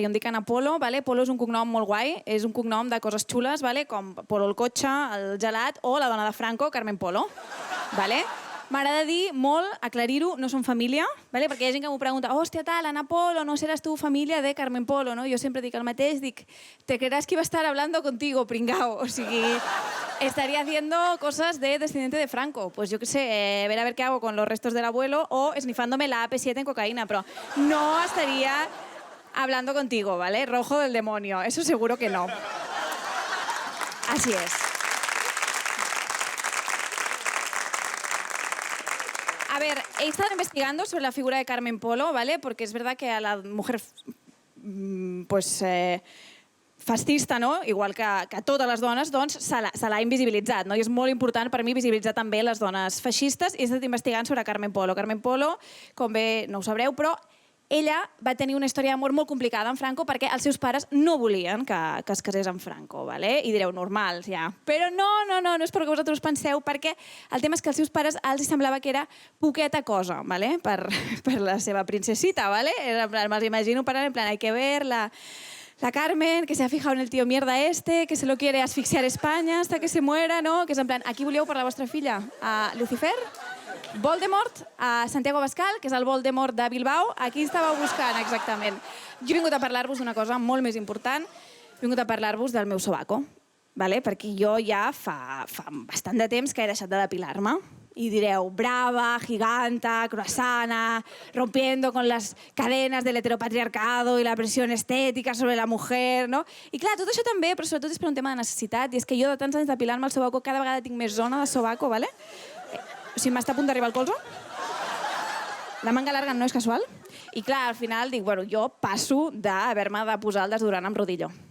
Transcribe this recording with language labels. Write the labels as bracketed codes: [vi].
[ca] Jo em dic Ana Polo, vale? Polo és un cognom molt guai, és un cognom de coses xules, vale? Com Polo el cotxe, el gelat o la dona de Franco, Carmen Polo. Vale? M'agrada dir molt, aclarir-ho, no som família, vale? Perquè hi ha gent que m'ho pregunta, hòstia, tal, Ana Polo, no seràs tu família de Carmen Polo, no? Jo sempre dic el mateix, dic, [es] te creerás que iba a estar hablando contigo, pringao. [ca] O sigui, [es] estaría haciendo cosas de descendiente de Franco. Pues yo qué sé, ver a ver qué hago con los restos del abuelo o esnifándome la AP7 en cocaína, pero no estaría hablando contigo, ¿vale? Rojo del demonio, eso seguro que no. Así es. A ver, he estado investigando sobre la figura de Carmen Polo, ¿vale? Porque es verdad que a la mujer, pues, fascista, no? [ca] Igual que a totes les dones, doncs se l'ha invisibilitzat, no? I és molt important per mi visibilitzar també les dones feixistes. I he estat investigant sobre Carmen Polo. Carmen Polo, com bé no ho sabreu, però ella va tenir una història d'amor molt complicada amb Franco perquè els seus pares no volien que es casés amb Franco, ¿vale? I direu, normal, ja. Però no és perquè vosaltres penseu, perquè el tema és que als seus pares els semblava que era poqueta cosa, ¿vale? Per la seva princesita, ¿vale? Me'ls imagino parlant en plan, [es] hay que ver la Carmen, que se ha fijado en el tío mierda este, que se lo quiere asfixiar España hasta que se muera, ¿no? [ca] Que és en plan, aquí volíeu per la vostra filla? A Lucifer? Voldemort? A Santiago Abascal, que és el Voldemort de Bilbao? Aquí estàveu buscant, exactament. Jo he vingut a parlar-vos d'una cosa molt més important. He vingut a parlar-vos del meu sobaco, ¿vale? Perquè jo ja fa bastant de temps que he deixat de depilar-me. [es] Y direu, brava, giganta, croissana, rompiendo con las cadenas del heteropatriarcado y la presión estética sobre la mujer, no? [ca] I clar, tot això també, però sobretot és per un tema de necessitat, i és que jo de tants anys depilant-me el sobaco cada vegada tinc més zona de sobaco, ¿vale? O sigui, m'està a punt d'arribar el colze. [es] La manga larga [ca] no és casual. I clar, al final dic, bueno, jo passo d'haver-me de posar el desodorant amb rodillo.